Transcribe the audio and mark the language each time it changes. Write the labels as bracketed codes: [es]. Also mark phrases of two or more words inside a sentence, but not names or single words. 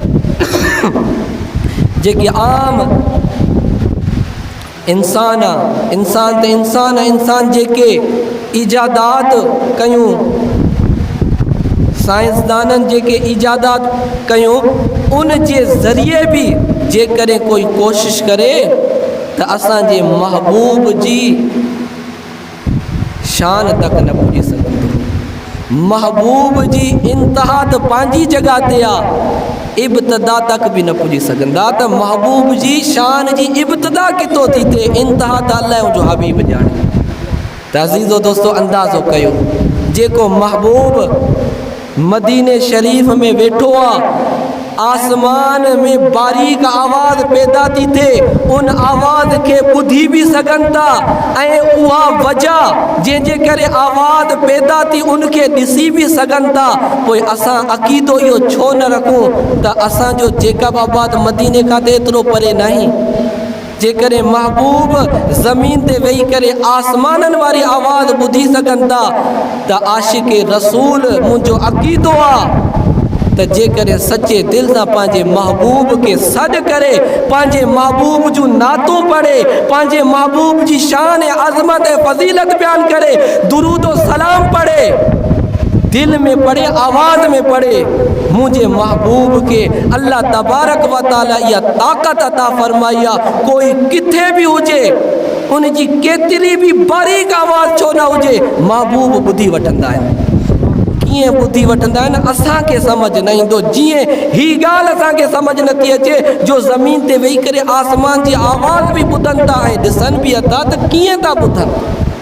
[sd] जेकी आम इंसान जेके इजादात कयूं, साइंसदाननि जेके इजादात कयूं उन जे ज़रिए भी जेकॾहिं कोई कोशिश करे त असांजे महबूब जी शान तक न पुॼी सघंदो। महबूब जी इंतहा त पंहिंजी जॻह ते आहे, इब्तदा तक भी न पुजी सघंदा त महबूब जी शान जी इब्तदा कितो थी थे, इंतहा त अल्लाह जो हबीब जाने। त अज़ीज़ो दोस्तो अंदाज़ो कयो, जेको महबूब मदीने शरीफ में वेठो आ, आसमान में बारीक आवाज़ पैदा थी थे, उन आवाज़ के ॿुधी भी सघनि था, ऐं उहा वजह जंहिंजे करे आवाज़ पैदा थी उनखे ॾिसी भी सघनि था। पोइ असां अक़ीदो इहो छो न रखूं त असांजो जेकबाबाद मदीने खां त एतिरो परे नहीं। जेकॾहिं महबूब ज़मीन ते वेही करे आसमाननि वारी आवाज़ ॿुधी सघनि था त आशिक़ रसूल मुंहिंजो अक़ीदो आहे त जेकॾहिं सचे दिल सां पंहिंजे महबूब खे सॾु करे, पंहिंजे महबूब जूं नातूं पढ़े, पंहिंजे महबूब जी शान ऐं अज़मत ऐं फ़ज़ीलत बयान करे, दुरूद और सलाम पढ़े, दिल में पढ़े, आवाज़ में पढ़े, मुझे महबूब के [ar] الله تبارك وتعالى [sd] इहा ताक़त अता फरमाई आहे। कोई किथे भी हुजे, उन जी केतिरी भी बारीक आवाज़ छो न हुजे, महबूब ॿुधी वठंदा आहिनि। कीअं ॿुधी वठंदा आहिनि असांखे सम्झ न ईंदो। जीअं ही ॻाल्हि असांखे सम्झ नथी अचे जो ज़मीन ते वेही करे आसमान जी आवाज़ भी ॿुधनि था ऐं ॾिसनि भी था, त कीअं था ॿुधनि।